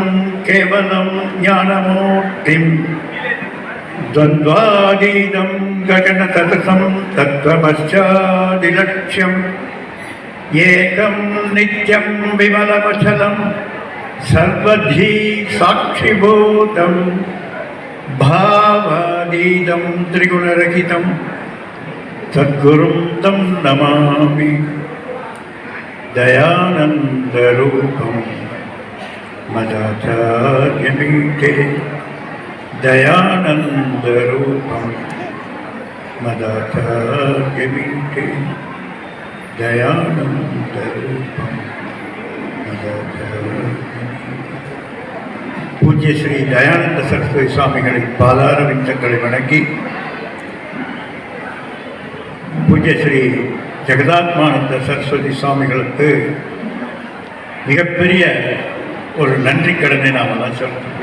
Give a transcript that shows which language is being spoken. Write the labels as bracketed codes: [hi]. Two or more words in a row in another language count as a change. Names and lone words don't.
[sa] केवलं ज्ञानमूर्तिं द्वन्द्वातीतं गगनसदृशं तत्त्वमस्यादिलक्ष्यम् एकं नित्यं विमलमचलं सर्वधीः साक्षिभूतम् भावातीतं त्रिगुणरहितं सद्गुरुं तं नमामि. दयानन्दरूपं मदाचार्यमीटे दयानन्दरूपं मदाचार्यमीटे दयानन्दरूपं मदाचार्यमीटे. [ta] பூஜ்ய ஸ்ரீ தயானந்த சரஸ்வதி சுவாமிகளின் பாதாரவிந்தங்களை வணங்கி பூஜ்ய ஸ்ரீ ஜெகதாத்மானந்த சரஸ்வதி சுவாமிகளுக்கு மிகப்பெரிய ஒரு நன்றி கடனை நாம் எல்லாம் சொல்கிறோம்.